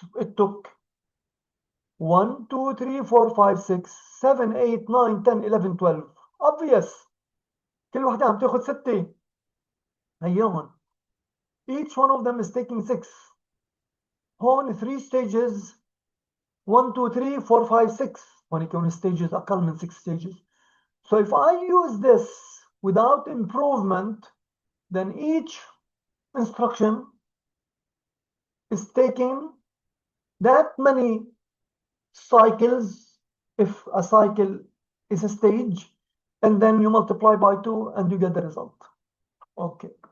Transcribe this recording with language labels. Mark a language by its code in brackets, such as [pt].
[en] It took 1, 2, 3, 4, 5, 6, 7, 8, 9, 10, 11, 12. Obvious. [ar] كل واحدة عم تاخد 6. هيهون. [en] Each one of them is taking 6. [ar] هون 3 stages. 1, 2, 3, 4, 5, 6. هون يكون stages أقل من 6 stages. [en] So if I use this without improvement, then each instruction is taking that many cycles, if a cycle is a stage, and then you multiply by 2 and you get the result. Okay.